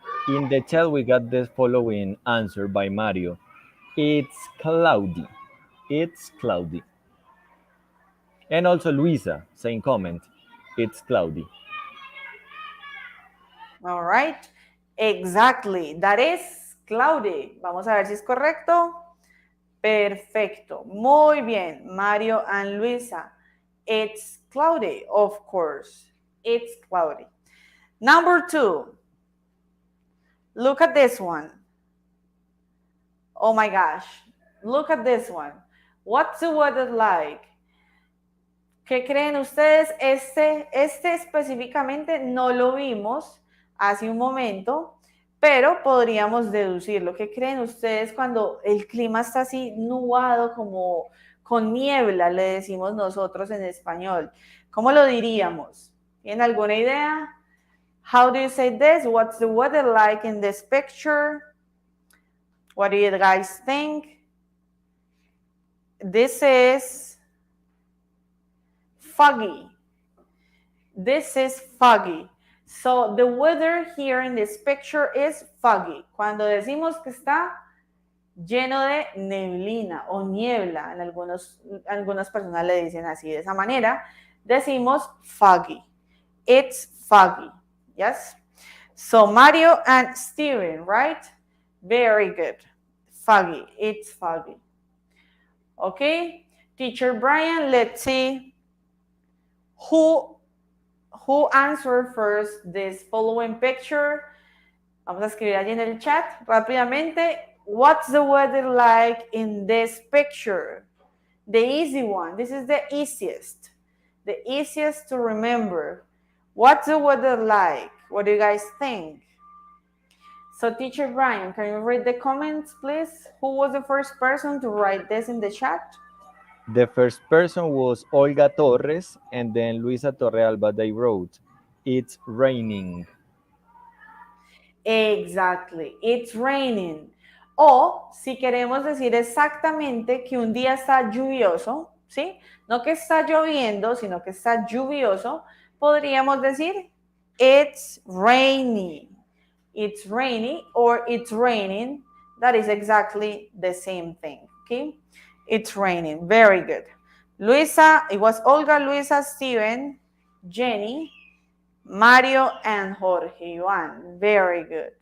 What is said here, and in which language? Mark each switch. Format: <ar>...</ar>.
<en>In the chat, we got the following answer by Mario. It's cloudy. It's cloudy. And also Luisa, same comment. It's cloudy. All right, exactly, that is cloudy.</en> <es>Vamos a ver si es correcto. Perfecto, muy bien, Mario and Luisa.</es> <en>It's cloudy, of course. It's cloudy. Number 2. Look at this one. Oh my gosh, look at this one. What's the weather like?</en> <es>¿Qué creen ustedes? Este específicamente no lo vimos hace un momento, pero podríamos deducirlo. ¿Qué creen ustedes cuando el clima está así nublado, como con niebla, le decimos nosotros en español? ¿Cómo lo diríamos? ¿Tienen alguna idea?</es> <en>How do you say this? What's the weather like in this picture? What do you guys think? This is foggy. This is foggy. So the weather here in this picture is foggy.</en> <es>Cuando decimos que está lleno de neblina o niebla, en algunas personas le dicen así de esa manera, decimos foggy.</es> <en>It's foggy. Yes? So Mario and Steven, right? Very good. Foggy. It's foggy. Okay? Teacher Brian, let's see who answered first this following picture.</en> <es>Vamos a escribir allí en el chat rápidamente.</es> <en>What's the weather like in this picture? The easy one. This is the easiest. The easiest to remember. What's the weather like? What do you guys think? So teacher Brian, can you read the comments, please? Who was the first person to write this in the chat? The first person was Olga Torres, and then Luisa Torrealba, they wrote, it's raining. Exactly, it's raining.</en> <es>O si queremos decir exactamente que un día está lluvioso, ¿sí? No que está lloviendo, sino que está lluvioso, podríamos decir</es> <en>it's rainy. It's rainy or it's raining. That is exactly the same thing, okay? It's raining. Very good. Luisa, it was Olga, Luisa, Steven, Jenny, Mario, and Jorge Juan. Very good.</en>